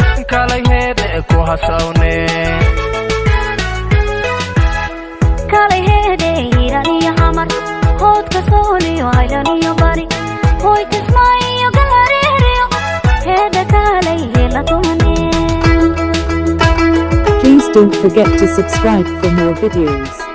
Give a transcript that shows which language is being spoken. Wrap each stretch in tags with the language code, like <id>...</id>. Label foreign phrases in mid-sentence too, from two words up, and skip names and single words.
<so>Kaalay, heedhe ku hasawne. Kaalay, heedhe, Hiiraan iyo Xamar, Hoodka Sool iyo Haylaan iyo Bari, Hoy Kismaayo iyo Galariir iyo Heedhe kaalay, hela dumane.</so> <en>Please don't forget to subscribe for more videos.</en>